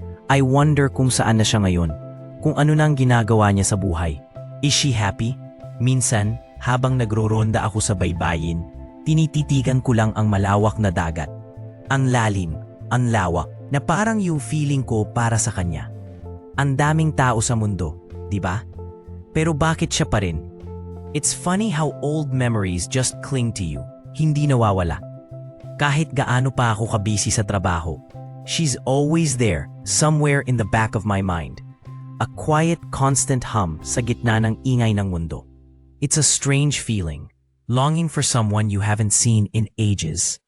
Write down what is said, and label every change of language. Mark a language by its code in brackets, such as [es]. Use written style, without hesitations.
[en] I wonder [tl] kung saan na siya ngayon. Kung ano nang ginagawa niya sa buhay. [en] Is she happy? [tl] Minsan, habang nagro-ronda ako sa baybayin, tinititigan ko lang ang malawak na dagat. Ang lalim, ang lawak, na parang yung feeling ko para sa kanya. Ang daming tao sa mundo, di ba? Pero bakit siya pa rin? [en] It's funny how old memories just cling to you, [tl] hindi nawawala. Kahit gaano pa ako kabisi sa trabaho, [en] she's always there, somewhere in the back of my mind. A quiet, constant hum [tl] sa gitna ng ingay ng mundo. [en] It's a strange feeling, longing for someone you haven't seen in ages.